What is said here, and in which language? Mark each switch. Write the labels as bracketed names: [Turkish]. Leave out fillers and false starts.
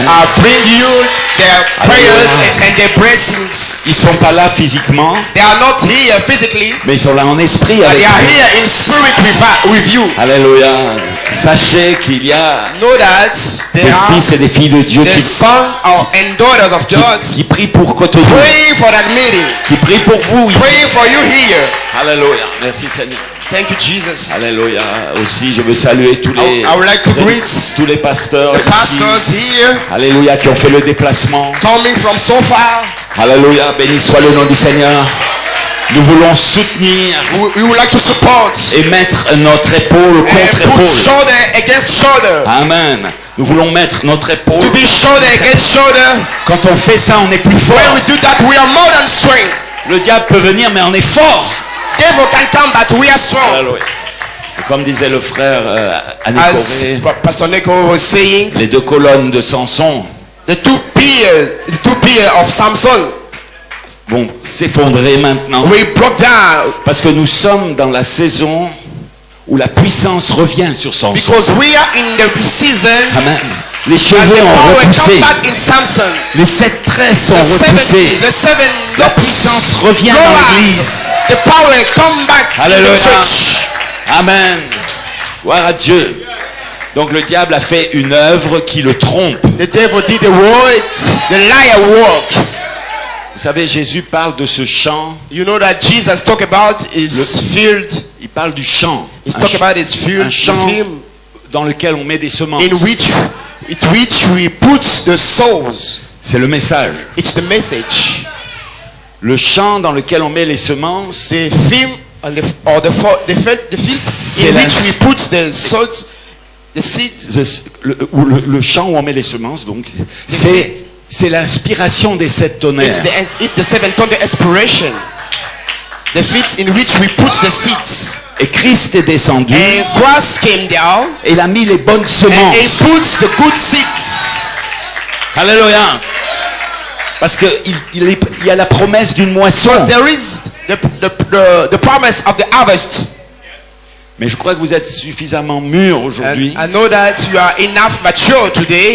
[English] I bring you their prayers and their blessings. [French] Ils sont pas là physiquement, [English] They are not here physically, [French] mais ils sont là en esprit [English] but [French] avec [English] they are [French] vous. [English] here in spirit with you. [French] Alléluia. Sachez qu'il y a [English] Know that [French] des [English] they are [French] fils et des filles de Dieu [English] the sons and daughters of God [French] qui prient pour Cotonou, [English] praying for that meeting, [French] qui prient pour vous ici. [English] praying for you here. [French] Alléluia. Merci Seigneur. [English] Thank you, Jesus. [French] Alléluia. Aussi, je veux saluer tous les, [English] I would like to greet [French] tous les pasteurs [English] the pastors [French] ici. [English] here [French] Alléluia, qui ont fait le déplacement. coming from so far. Alléluia, béni soit le nom du Seigneur. Nous voulons soutenir [English] We would like to support [French] et mettre notre épaule [English] and [French] contre [English] put [French] épaule. [English] shoulder against shoulder. Amen. [French] Nous voulons mettre notre épaule. [English] To be shoulder against shoulder. [French] Quand on fait ça, on est plus fort. [English] When we do that, we are more than strength. [French] Le diable peut venir, mais on est fort. [English] Devil can come, but we are strong. [French] Alléluia. Et comme disait le frère [English] As [French] Annicoré, [English] Pastor Neko was saying, [French] les deux colonnes de Samson [English] the two pillars of Samson, [French] vont s'effondrer maintenant. [English] we broke down [French] Parce que nous sommes dans la saison où la puissance revient sur Samson. [English] because we are in the season [French] Amen. Les [English] and [French] cheveux [English] the [French] ont [English] power [French] repoussé. [English] come back in Samson. [French] Les 7 traits sont repoussés. [English] The seven [French] La [English] locks [French] puissance revient [English] go [French] dans [English] out. [French] l'église. [English] The power come back in the [French] Alléluia. [English] church. [French] Amen. Gloire à Dieu. Donc le diable a fait une œuvre qui le trompe. [English] The devil did the work, the liar work. [French] Vous savez, Jésus parle de ce champ. [English] You know that Jesus talk about his field. [French] Il parle du champ. [English] He's [French] Un [English] talk [French] ch- [English] about his field, [French] un [English] the [French] champ [English] field [French] dans lequel on met des semences. [English] in which we put the souls. [French] C'est le message. [English] It's the message. [French] Le champ dans lequel on met les semences, [English] The field the field in [French] la- [English] which we put the salt, the seed. [French] le champ où on met les semences, donc, c'est l'inspiration des 7 tonnerres. [English] It's the seven thunder inspiration. The field in which we put the seeds. [French] Et Christ est descendu [English] And Christ came down [French] et il a mis les bonnes [English] and he [French] semences. [English] puts the good seeds. [French] Alléluia. Parce que il y a la promesse d'une moisson. [English] Because there is the promise of the harvest. [French] Mais je crois que vous êtes suffisamment mûrs aujourd'hui [English] I know that you are enough mature today